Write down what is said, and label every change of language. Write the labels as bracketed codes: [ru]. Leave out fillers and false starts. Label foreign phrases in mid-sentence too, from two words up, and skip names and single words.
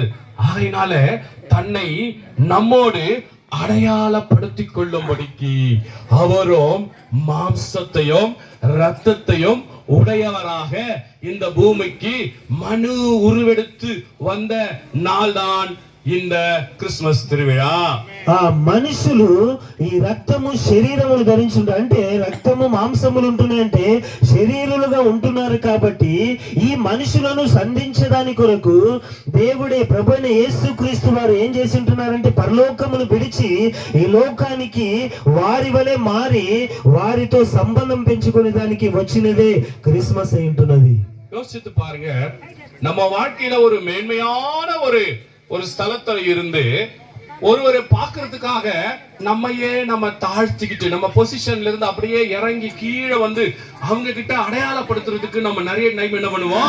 [ta] ஆகையினால தன்னை நம்மோடு அடையாளப்படுத்திக் கொள்ளும்படிக்கு அவரும் மாம்சத்தையும் ரத்தத்தையும் உடையவராக இந்த பூமிக்கு மனு உருவெடுத்து வந்த நாள்தான் இந்த கிறிஸ்துமஸ் திருவிழா. [te] మనుషులు ఈ రక్తము శరీరములు ధరించుంటారు, అంటే రక్తము మాంసములు ఉంటున్నాయంటే శరీరులుగా ఉంటున్నారు. కాబట్టి ఈ మనుషులను సంధించడాని కొరకు దేవుడే ప్రభువైన యేసుక్రీస్తు వారు ఏం చేసి ఉంటున్నారంటే పరలోకమును విడిచి ఈ లోకానికి వారి వలె మారి వారితో సంబంధం పెంచుకునే దానికి వచ్చినదే క్రిస్మస్ అయి ఉంటున్నది. [ta] யோசித்து பாருங்க, நம்ம வாழ்க்கையில ஒரு மேன்மையான ஒரு ஸ்தலத்துல இருந்து ஒருவரை பார்க்கிறதுக்காக நம்ம தாழ்த்திக்கிட்டு நம்ம பொசிஷன்ல இருந்து அப்படியே இறங்கி கீழே வந்து அவங்க கிட்ட அடையாளப்படுத்துறதுக்கு நம்ம நிறைய டைம் என்ன பண்ணுவோம்?